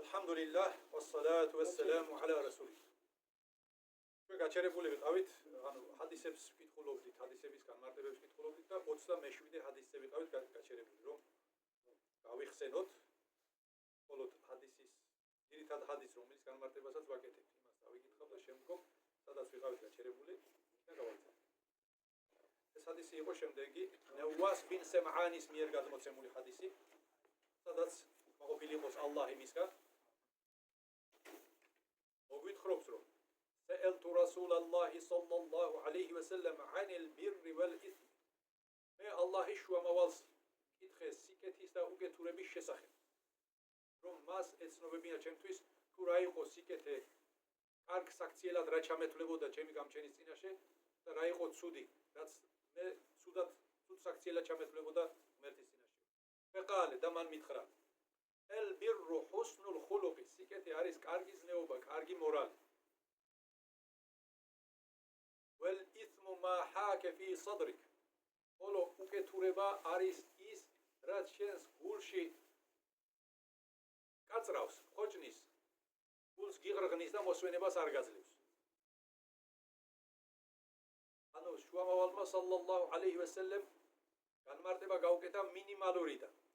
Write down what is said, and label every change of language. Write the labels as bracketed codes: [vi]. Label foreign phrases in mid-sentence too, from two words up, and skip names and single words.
[ar] الحمد لله، والصلاة والسلام على رسول الله. [ka] Ჩვენ გაჩერებული ვიყავით, ანუ ჰადისებს ვკითხულობდით, ჰადისების განმარტებებს ვკითხულობდით და 27-ე ჰადისზე ვიყავით გაჩერებული, რომ გავიხსენოთ მხოლოდ ჰადისის ძირითად ჰადისს, რომელიც განმარტებასაც ვაკეთებთ, იმას დავიკითხავ და შემდგომ სადაც ვიყავით გაჩერებული და გავაკეთებ. ეს ჰადისი იყო შემდეგი, ნევას ბინ სემაანის მიერ გადმოცემული ჰადისი, სადაც მოყოფილი იყოს ალლაჰ იმისგან. მოგვითხრობს რომ [ar] سألت رسول الله صلى الله عليه وسلم عن البر والإثم. [ka] მე ალლაჰის შუამავალს კითხეს სიკეთის და უკეთურების შესახებ. რომ მას ეცნობებინა ჩემთვის თუ რა იყო სიკეთე, კარგ საქციელად რა ჩამეთვლებოდა ჩემი გამჩენის წინაშე და რა იყო ცუდი, რაც მე ცუდ საქციელად ჩამეთვლებოდა ღმერთის წინაშე. [ar] فقال [ka] და მან მითხრა [ar] البر حسن الخلق. [ka] სიკეთე არის კარგი ზნეობა, კარგი მორალი. [ar] والإثم ما حاك في صدرك. [ka] ხოლო უკეთურება არის ის, რაც შენს გულში კაწრავს, ხოჭნის, გულს გიღრღნის და მოსვენებას არ გაძლევს. ანუ შუამავალმა [ar] صلى الله عليه وسلم [ka] განმარტება გაუკეთა მინიმალურიდან.